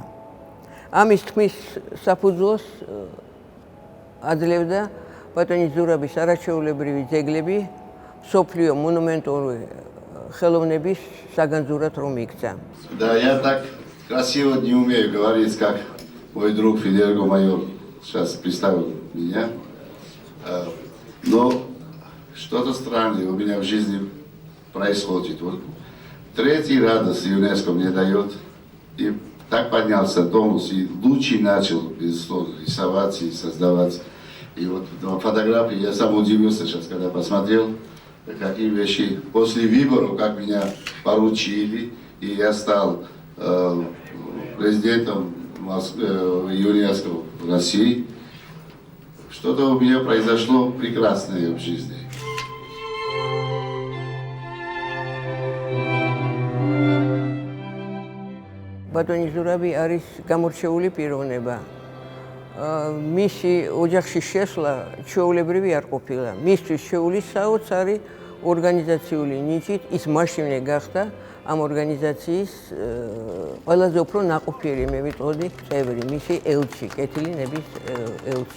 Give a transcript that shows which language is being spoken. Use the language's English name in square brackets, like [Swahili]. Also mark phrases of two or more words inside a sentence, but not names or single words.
[Georgian] ამის თქმის საფუძვლოს აძლევდა ბატონი ზურაბის არაჩვეულებრივი ძეგლები სოფლიო მონუმენტური ხელოვნების საგანძურად რომ იქცა. [Russian] Да, я так красиво не умею говорить, как мой друг Федерико майор сейчас представил меня. Но что-то странное у меня в жизни происходит. Вот третий радость ЮНЕСКО мне дает. И так поднялся тонус, и лучи начал, безусловно, рисовать и создавать. И вот фотографии, я сам удивился сейчас, когда посмотрел, какие вещи. После выборов, как меня поручили, и я стал президентом ЮНЕСКО в России, что-то у меня произошло прекрасное в жизни. [Georgian] ბატონი ზურაბი არის გამორჩეული პიროვნება. მისი ოჯახში შესვლა ჩვეულებრივი არ ყოფილა. მისთვის შეულის საოცარი ორგანიზაციული ნიჭით ის მაშინვე გახდა ამ ორგანიზაციის ყველაზე უფრო ნაყოფიერი, მე ვიტყოდი, წევრი, მისი ელჩი, კეთილი ნების ელჩი.